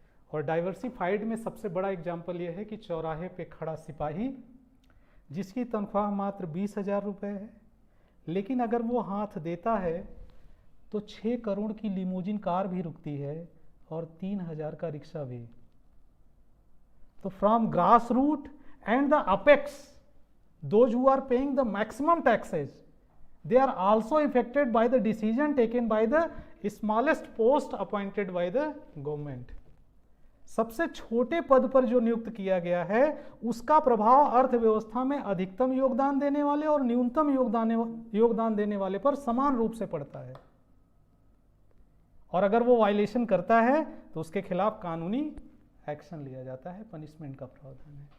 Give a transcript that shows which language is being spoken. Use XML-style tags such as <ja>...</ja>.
<hi>और डाइवर्सिफाइड में सबसे बड़ा एग्जाम्पल ये है कि चौराहे पे खड़ा सिपाही जिसकी तनख्वाह मात्र 20,000 रुपये है, लेकिन अगर वो हाथ देता है तो 6 करोड़ की लिमोजिन कार भी रुकती है और 3,000 का रिक्शा भी.</hi> <en>तो from grass root and the apex, those who are paying the maximum taxes, they are also affected by the decision taken by the smallest post appointed by the government.</en> <hi>सबसे छोटे पद पर जो नियुक्त किया गया है उसका प्रभाव अर्थव्यवस्था में अधिकतम योगदान देने वाले और न्यूनतम योगदान देने वाले पर समान रूप से पड़ता है. और अगर वो वायलेशन करता है तो उसके खिलाफ कानूनी एक्शन लिया जाता है, पनिशमेंट का प्रावधान है.</hi>